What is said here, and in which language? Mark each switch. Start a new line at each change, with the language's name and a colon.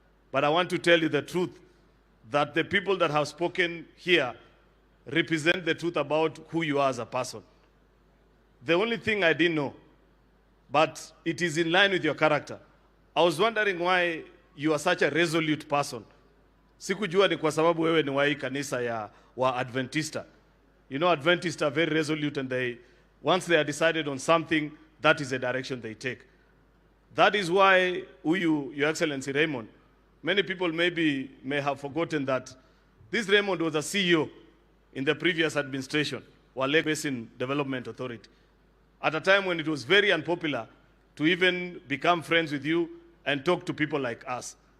English: But I want to tell you the truth, that the people that have spoken here represent the truth about who you are as a person. The only thing I didn't know, but it is in line with your character. I was wondering why you are such a resolute person.
Swahili: Sikujua ni kwa sababu wewe ni wa hii kanisa ya wa Adventista.
English: You know, Adventists are very resolute, and once they are decided on something, that is the direction they take. That is why Your Excellency Raymond, many people may have forgotten that this Raymond was a CEO in the previous administration, Lake Basin Development Authority, at a time when it was very unpopular to even become friends with you and talk to people like us.